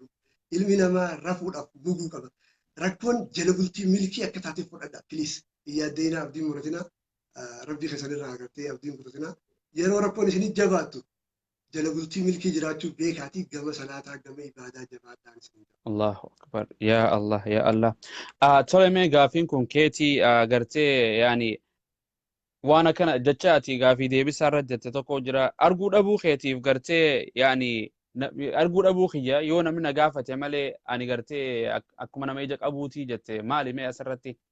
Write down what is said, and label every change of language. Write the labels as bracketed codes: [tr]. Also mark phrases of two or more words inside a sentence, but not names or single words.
[om] Ilmi namaa rafuudhaaf guguu qaba. Rakkoon jala bultii milkii akka taateef fudhadha. Piliis iyyaaddeena abdiin muratinaa rabbii keessanirraa agartee abdiin kutatinaa yeroo rakkoon isinii jabaattu jala bultii milkii jiraachuu beekaatii gama salaataa gama ibaadaa jabaadhaan isin. [ar] الله أكبر. يا الله، يا الله. [om] Tole mee gaafiin kun keetii gartee yaani waan kana jecha ati gaafii deebisaa irra jette tokko jira. Arguu dhabuu keetiif gartee yaani arguu dhabuu kiyya yoo namni na gaafate malee ani gartee akkuma nama ija qabuutii jette maali mee asirratti?